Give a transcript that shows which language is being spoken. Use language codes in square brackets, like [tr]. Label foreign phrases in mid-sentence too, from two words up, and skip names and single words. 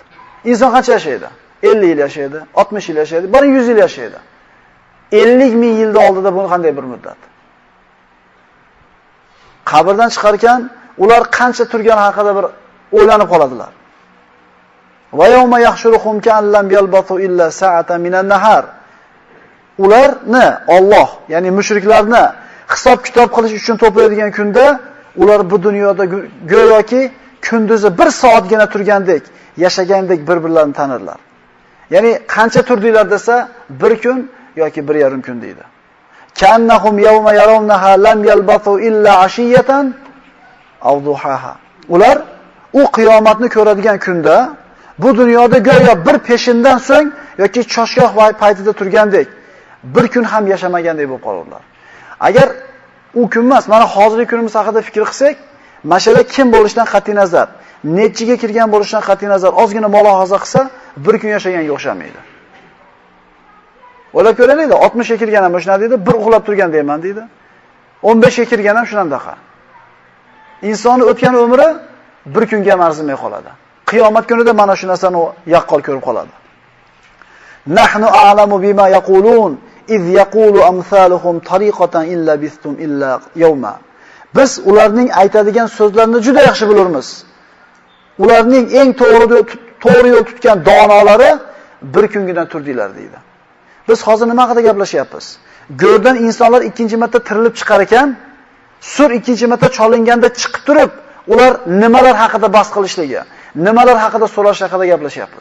[uz] Inson qancha yashaydi? 50 yil yashaydi, 60 yil yashaydi, 100 yil yashaydi. 50,000 yilda oldida bu qanday bir muddat? Qabrdan chiqarkan, ular qancha turgani haqida bir o'ylanib qoladilar. [ar] ويوم يحشرهم كأن لم يلبثوا إلا ساعة من النهار. [uz] Ularni Alloh, ya'ni mushriklarni hisob-kitob qilish uchun to'playdigan kunda ular bu dunyoda go'yoki kunduzi 1 soatgina turgandek, yashagandek bir-birlarini tanirlar. Ya'ni qancha turdinglar desa, 1 kun yoki 1,5 kun deydi. [ar] كأنهم يوم يرونها لم يلبثوا إلا عشية أو ضحاها. [uz] Ular u qiyomatni ko'radigan kunda bu dunyoda go'yo bir peshindan so'ng yoki choshgoh paytida turgandek, 1 kun ham yashamagandek bo'lib qolurlar. Agar u kun emas, mana hozirgi kunimiz haqida fikr qilsak, masala kim bo'lishidan qat'iy nazar, nechiga kirgan bo'lishidan qat'iy nazar ozgina mulohaza qilsa, 1 kun yashaganga o'xshamaydi. O'ylab ko'raylik, 60 ga kirgan ham shunday deydi, bir uxlab turgan deyman deydi. 15 ga kirgan ham shunandaqa. Insonning o'tgan umri 1 kunga arzimay qoladi. Qiyomat kunida mana shu narsani yaqqol ko'rib qoladi. [ar] نحن أعلم بما يقولون إذ يقول أمثلهم طريقة إلا لبثتم إلا يوما. [uz] Biz ularning aytadigan so'zlarini juda yaxshi bilamiz. Ularning eng to'g'ri yo'l tutgan donolari 1 kungina turdinglar deydi. Biz hozir nima haqida gaplashyapmiz? Go'rdan insonlar ikkinchi marta tirilib chiqar ekan, sur ikkinchi marta cholinganda chiqib turib, ular nimalar haqida bahs qilishligi, nimalar haqida so'rash haqida gaplashyapmiz.